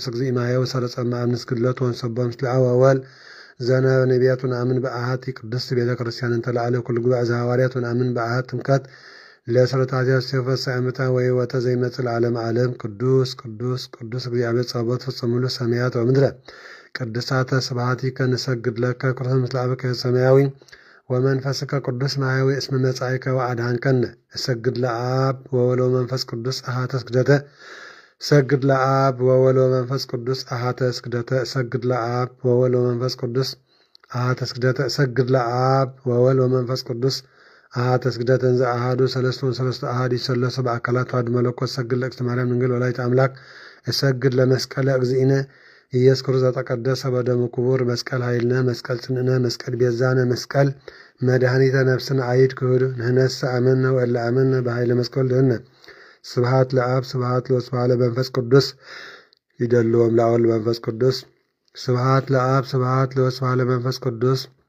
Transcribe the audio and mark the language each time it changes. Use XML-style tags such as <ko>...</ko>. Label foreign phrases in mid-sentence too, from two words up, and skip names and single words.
<gez>እግዚእ ማየው ሰረጸ እምአብ ንስግድለቱ ወንሰብሖ ምስለ አብ ወወልድ ዘነበ ነቢያት ወነአምን በአሐቲ ቅድስት ቤተ ክርስቲያን እንተ ለዓለ ኩሉ ጉባኤ ዘሐዋርያት ወነአምን በአሐቲ ጥምቀት ለስረታትያ ሲፈሳ ዓመታ ወሕይወተ ዘይመጽእ ለዓለመ ዓለም ቅዱስ ቅዱስ ቅዱስ እግዚአብሔር ጸባኦት ፍጹም ሙሉ ሰማያት ወምድረ ቅድሳተ ስብሐቲከ ንሰግድ ለከ ክርስቶስ ምስለ አብከ ሰማያዊ ወመንፈስከ ቅዱስ ማያዊ እስመ መጻእከ ወአድኃንከነ እሰግድ ለአብ ወወልድ ወመንፈስ ቅዱስ አሐተ ስግደተ እሰግድ ለአብ ወወልድ ወመንፈስ ቅዱስ አሐተ ስግደተ እሰግድ ለአብ ወወልድ ወመንፈስ ቅዱስ አሐተ ስግደተ እሰግድ ለአብ ወወልድ ወመንፈስ ቅዱስ አሐተ ስግደተ እንዘ አሐዱ ሰለስቱ አሐዱ ይሰለሱ በአካላት ተዋሕዶ መለኮት እሰግድ ለእግዝእትነ ማርያም ድንግል ወላዲተ አምላክ እሰግድ ለመስቀለ እግዚእነ ኢየሱስ ክርስቶስ ዘተቀደሰ በደሙ ክቡር መስቀል ኃይልነ መስቀል ጽንዕነ መስቀል ቤዛነ መስቀል መድኃኒተ ነፍስነ አይድ ክሁድ ንሕነሰ አመነ ወእለ አመነ በኃይለ መስቀል ድህነ ስብሐት ለአብ ስብሐት ለወልድ ስብሐት ለመንፈስ ቅዱስ ይደልዎም ለወልድ መንፈስ ቅዱስ ስብሐት ለአብ ስብሐት ለወልድ ስብሐት ለመንፈስ ቅዱስ</gez>